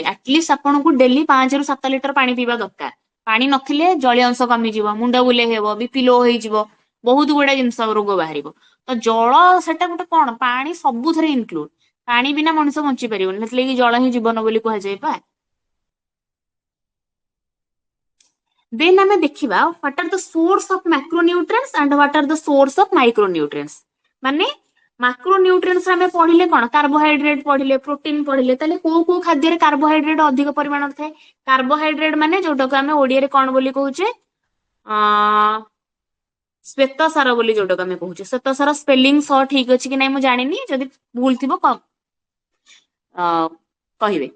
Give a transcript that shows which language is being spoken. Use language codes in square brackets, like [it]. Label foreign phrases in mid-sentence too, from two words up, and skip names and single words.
[or] ଆଟଲିଷ୍ଟ ଆପଣଙ୍କୁ ଡେଲି 5 ରୁ 7 ଲିଟର ପାଣି ପିଇବା ଦରକାର। ପାଣି ନଥିଲେ ଜଳୀୟ ଅଂଶ କମିଯିବ, ମୁଣ୍ଡ ବୁଲେଇ ହେବ, [en] BP low [or] ହେଇଯିବ, ବହୁତ ଗୁଡା ଜିନିଷ ରୋଗ ବାହାରିବ। ତ ଜଳ ସେଟା ଗୋଟେ କଣ, ପାଣି ସବୁଥିରେ ଇନକ୍ଲୁଡ। ପାଣି ବିନା ମଣିଷ ବଞ୍ଚି ପାରିବନି, ସେଥିଲାଗି ଜଳ ହିଁ ଜୀବନ ବୋଲି କୁହାଯାଏ ପା। [en] ଦେନ୍ [or] ଆମେ ଦେଖିବା [en] what are the source of macronutrients and what are the source of micronutrients। [or] ମାନେ ମାକ୍ରୋନ୍ୟୁଟ୍ରିଏଣ୍ଟସ ଆମେ ପଢିଲେ କଣ, କାର୍ବୋହାଇଡ୍ରେଟ ପଢିଲେ, ପ୍ରୋଟିନ ପଢିଲେ, ତାହେଲେ କୋଉ କୋଉ ଖାଦ୍ୟରେ କାର୍ବୋହାଇଡ୍ରେଟ ଅଧିକ ପରିମାଣରେ ଥାଏ? କାର୍ବୋହାଇଡ୍ରେଟ ମାନେ ଯୋଉଟାକୁ ଆମେ ଓଡିଆରେ କଣ ବୋଲି କହୁଛେ, ଅ ଶ୍ଵେତ ସାର ବୋଲି ଯୋଉଟାକୁ ଆମେ କହୁଛେ। ଶ୍ଵେତ ସାର ସ୍ପେଲିଂ ସହ ଠିକ ଅଛି କି ନାଇଁ ମୁଁ ଜାଣିନି, ଯଦି ଭୁଲ ଥିବ କହିବେ।